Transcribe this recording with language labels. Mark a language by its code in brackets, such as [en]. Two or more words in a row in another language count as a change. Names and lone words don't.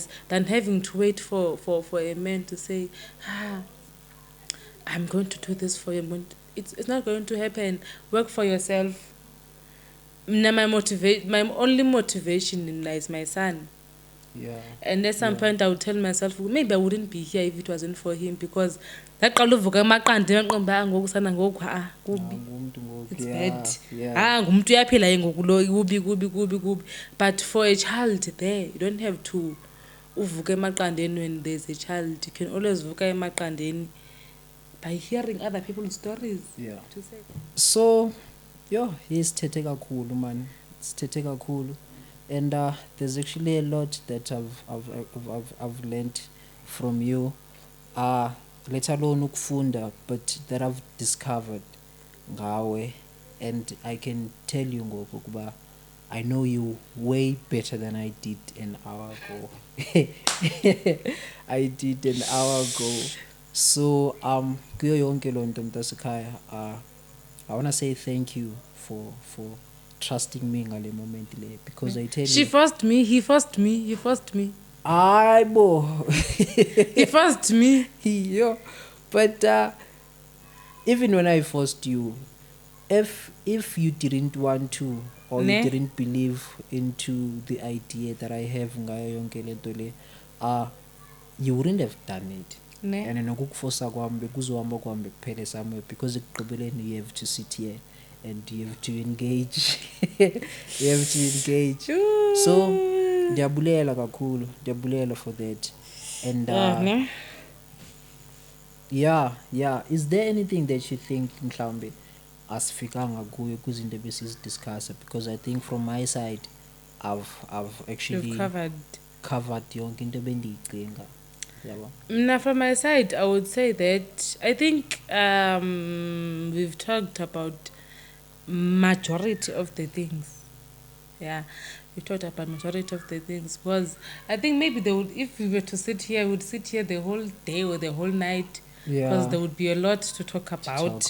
[en] Than having to wait for a man to say, I'm going to do this for you. It's not going to happen. Work for yourself. My only motivation is my son. Yeah. And at some point I would tell myself maybe I wouldn't be here if it wasn't for him, because that [xh] qaluvuka amaqanda emaqomba ngokusana ngoku kubi. [en] It's bad. [xh] Ngumuntu uyaphila ngoku lo kubi. [en] But for a child there, you don't have to [xh] uvuka emaqandeni [en] when there's a child. You can always [xh] vuka emaqandeni [en] by hearing other people's stories. Yeah. To say. So, he's [xh] tete kakhulu, [en] man. It's [xh] tete kakhulu. [en] And there's actually a lot that I've learned from you. Let alone ukufunda, but that I've discovered ngawe, and I can tell you [xh] ngoku kuba [en] I know you way better than I did an hour ago. I did an hour ago. So [xh] kuyo yonke loo nto mntasekhaya, [en] I want to say thank you for trusting me [xh] ngale moment le, [en] because I tell She you forced me, he forced me, he forced me. [zu] Aibo. [en] He forced me. Yo. But even when I forced you, if you didn't want to, or [zu] Ne? [en] you didn't believe into the idea that I have [xh] ngayo yonke lento le, [en] you wouldn't have done it. [zu] Ne? And nokukuforsa kwami bekuzohamba kwami kuphele somewhere, because ekugqibeleni [en] you have to sit here and you have to engage. You have to engage. So [xh] ndiyabulela kakhulu, ndiyabulela [en] for that. And [zu] Ne? [en] yeah, is there anything that you think [xh] mhlawumbe asifikanga kuyo kuzinto ebesizidiscussa? [en] Because I think from my side I've actually You've covered. [xh] yonke into ebendiyicinga. [zu] Yabo. [en] Now, from my side, I would say that I think we've talked about majority of the things. Yeah, we talked about majority of the things, because I think maybe they would, if we were to sit here, we would sit here the whole day or the whole night, because there would be a lot to talk about.